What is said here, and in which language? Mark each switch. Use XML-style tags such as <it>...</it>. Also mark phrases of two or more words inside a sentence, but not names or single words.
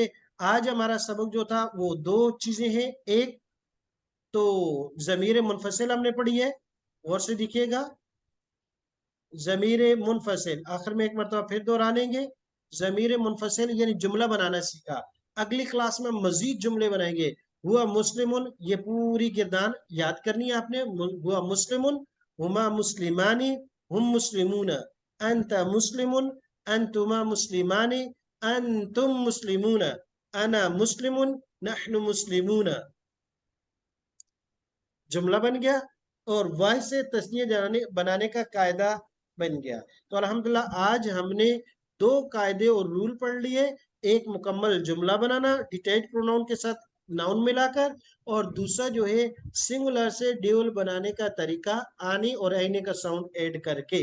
<ur>آج ہمارا سبق جو تھا وہ دو چیزیں ہیں، ایک تو ضمیر منفصل ہم نے پڑھی ہے، غور سے دیکھیے گا، ضمیر منفصل، آخر میں ایک مرتبہ پھر دہرا لیں گے، ضمیر منفصل یعنی جملہ بنانا سیکھا۔ اگلی کلاس میں مزید جملے بنائیں گے،</ur> <ar>ہوا مسلمن،</ar> <ur>یہ پوری گردان یاد کرنی ہے آپ نے،</ur> <ar>ہوا مسلمن، ہما مسلمانی، هم مسلمون، أنت مسلم، أنتما مسلمان, أنتم مسلمون، أنا مسلم، نحن مسلمون.</ar> <ur>جملہ بن گیا اور واہ سے تثنیہ بنانے کا قاعدہ بن گیا. تو الحمدللہ آج ہم نے 2 قاعدے اور رول پڑھ لیے، ایک مکمل جملہ بنانا</ur> <en>detailed pronoun</en> <ur>کے ساتھ ناؤن ملا کر، اور دوسرا جو ہے سنگولر سے ڈیول بنانے کا طریقہ آنے اور آئینے کا</ur> <en>sound add</en> <ur>کر کے.</ur>